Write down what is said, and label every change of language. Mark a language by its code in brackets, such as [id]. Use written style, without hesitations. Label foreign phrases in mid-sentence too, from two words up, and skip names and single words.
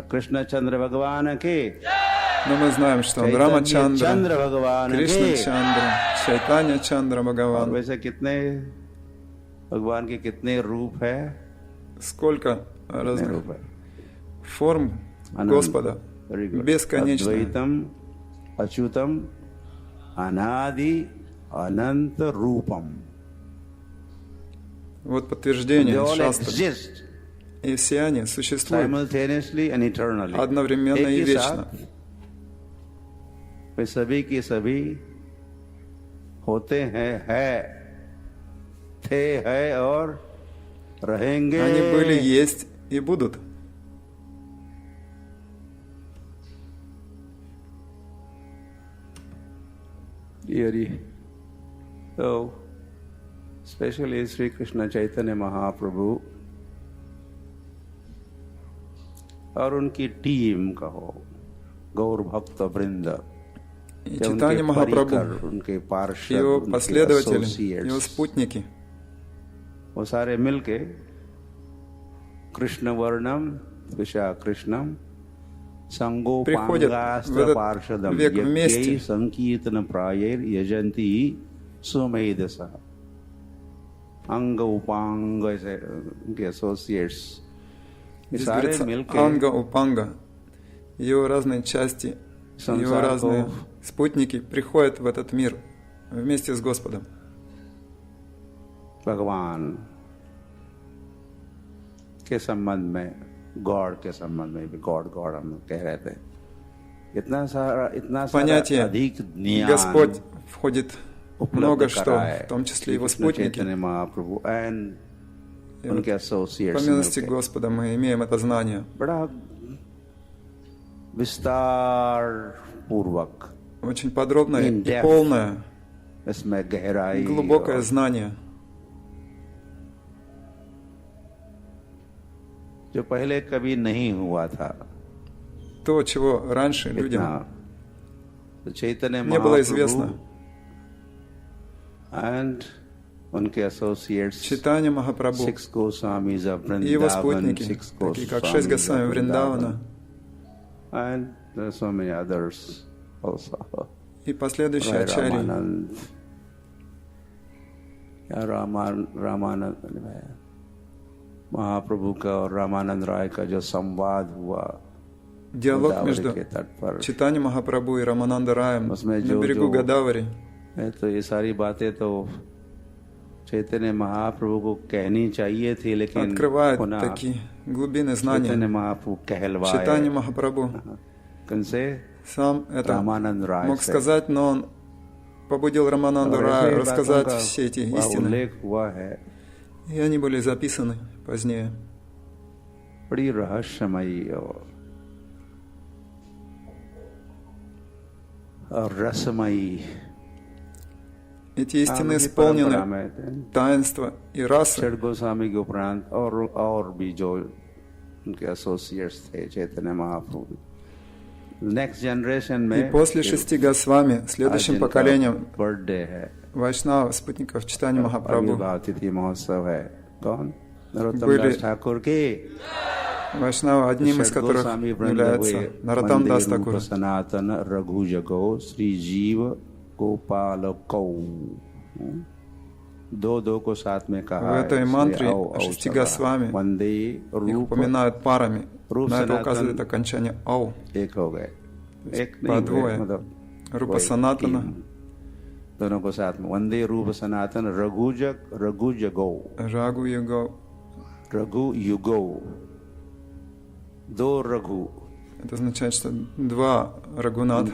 [hi] कृष्ण चंद्र भगवान के. [ru] Но мы знаем, что Он [hi] चंद्र [ru] Рамачандра, [hi] भगवान [ru] Кришна [hi] के. [ru] Чандра, Чайтанья Чандра [hi] और [ru] Бхагаван. [hi] वैसे कितने भगवान के कितने रूप है, [ru] Сколько [hi] कितने [ru] разных [hi] रूप है. [ru] форм Господа. [en] Very good. [ru] Бесконечно. [sa] अद्वैतम अच्युतम अनादि अनंत रूपम. [ru] Вот [en] They [ru] подтверждение [en] all [ru] шастры. [en] exist [ru] И все они существуют [en] simultaneously and eternally. [ru] одновременно [hi] एक [ru] и [hi] ही [ru] вечно. [hi] साथ वे सभी के सभी होते हैं, थे, है और रहेंगे. [ru] Они были, есть и будут. [en] Deary. So, especially [hi] Sri Krishna Chaitanya Mahaprabhu और उनकी टीम कहो, गौर भक्त वृंद, [ru] И Чайтанья Махапрабху, [hi] उनके पार्षद, [ru] его [hi] उनके [ru] последователи, [en] associates, [ru] его спутники, [hi] वो सारे मिलके [sa] कृष्ण वर्णम विशा कृष्णम [ru] приходят в [sa] संगोपांगास्त्र [ru] этот [sa] पार्षदम [ru] век [sa] यज्ञै [ru] вместе. [sa] संकीर्तन प्रायैर यजंती सुमेधसा. [hi] अंग उपांग ऐसे उनके एसोसिएट्स [ru] Здесь [hi] सारे [ru] говорится [hi] मिलके [ru] Анга, Упанга, его разные части, его [hi] संसार [ru] разные [hi] को [ru] спутники приходят в этот мир вместе с Господом. [hi] भगवान के संबंध में, गॉड के संबंध में भी, गॉड गॉड हम कह रहे थे, इतना सारा [ru] Понятие [hi] अधिक ज्ञान [ru] Господь входит много [hi] उपलब्ध [ru] что, [hi] कराए [ru] в том числе его [hi] कृष्ण [ru] спутники. [hi] चैतन्य महाप्रभु एंड [ru] И [hi] उनके [ru] вот [hi] एसोसिएट्स [ru] по милости [hi] मिलके [ru] Господа мы имеем это знание. [hi] बड़ा विस्तार पूर्वक [ru] Очень подробное [en] In [ru] и [en] depth. [ru] полное, [hi] इसमें गहराई [ru] глубокое [hi] और [ru] знание. [hi] जो पहले कभी नहीं हुआ था। [ru] То, чего раньше людям [hi] तो चैतन्य [ru] не было известно. [en] and उनके associates, [ru] Чайтанья Махапрабху [en] six Goswamis of [ru] и его [en] Vrindavan, [ru] спутники, [en] six [ru] такие как 6 [en] Goswamis [ru] Госвами [en] of [ru] Вриндавана, [en] and there are so many others also. [ru] и последующие [en] Rai [ru] ачарьи. [en] Ramanand, [hi] या रामानंद महाप्रभु का और रामानंद राय का जो संवाद हुआ [ru] Диалог между [hi] के तट पर, [ru] Чайтаньей Махапрабху и Рамананда Раем [hi] उसमें [ru] на берегу Годавари. [hi] तो ये सारी बातें तो चैतन्य महाप्रभु को कहनी चाहिए थी, लेकिन [ru] Открывает такие глубины [hi] चैतन्य [ru] знаний. [hi] महाप्रभु कहलवाए [ru] Чайтанья Махапрабху [hi] किनसे? [ru] сам это [hi] रामानंद राय [ru] мог [hi] से। [ru] сказать, но он побудил Рамананду [hi] और ऐसे [ru] Рая [hi] ही [ru] рассказать [hi] बातों का [ru] все эти [hi] वहाँ [ru] истины. [hi] उल्लेख हुआ है, [ru] И они были записаны позднее. [hi] बड़ी रहस्यमयी और रसमयी [ru] Эти истины исполнены таинства и расы. [hi] छठ गोस्वामी के उपरांत और भी जो उनके एसोसिएट्स थे चैतन्य महाप्रभु, [en] next generation [ru] И [hi] में [ru] после 6 Госвами, следующим поколением [hi] बर्थडे है, [ru] Вайшнава, спутников Чайтаньи Махапрабху, [hi] आविर्भाव तिथि महोत्सव है। कौन? नरोत्तम [ru] были [hi] दास ठाकुर के [ru] Вайшнава, одним из которых является Нароттам Дас Такур. [hi] सनातन रघु जगो श्री जीव गोपाल कौ, दो को साथ में कहा [ru] В этой мантре 6 Госвами [hi] वंदे [ru] их [hi] रूप [ru] упоминают парами. [hi] रूप [ru] На это [hi] सनातन [ru] указывает окончание «ау». [hi] एक हो गए, एक [ru] по [hi] नहीं [ru] двое. [hi] हुए, मतलब [ru] Рупа [hi] वही [ru] Санатана, [hi] तीन, दोनों को साथ में वंदे रूप सनातन रघु जगो [ru] Рагу Юго. [hi] रघु युगो, दो रघु [ru] Это означает, что два Рагунатха,